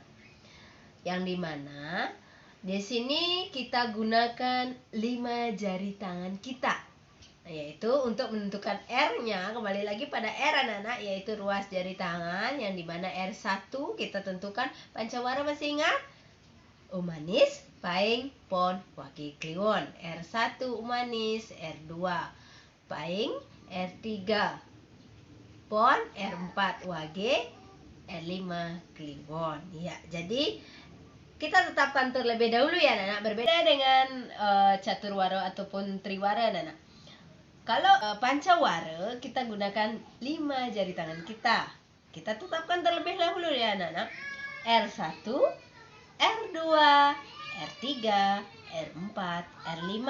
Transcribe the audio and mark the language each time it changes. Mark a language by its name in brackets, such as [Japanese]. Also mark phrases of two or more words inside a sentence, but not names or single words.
[Indonesian] Yang dimana di sini kita gunakan 5 jari tangan kita, yaitu untuk menentukan R-nya. Kembali lagi pada R, anak-anak, yaitu ruas jari tangan. Yang dimana R1 kita tentukan pancawara, masih ingat? Umanis, paing, pon, wage, kliwon. R1 umanis, R2 paing, R3 pon, R4 wage, R5 kliwon. Ya, jadi kita tetapkan terlebih dahulu ya, anak-anak. Berbeda dengan caturwara ataupun triwara, anak-anak. Kalau pancawara kita gunakan 5 jari tangan kita. Kita tetapkan terlebih dahulu ya, anak-anak. R1, R2, R3, R4, R5.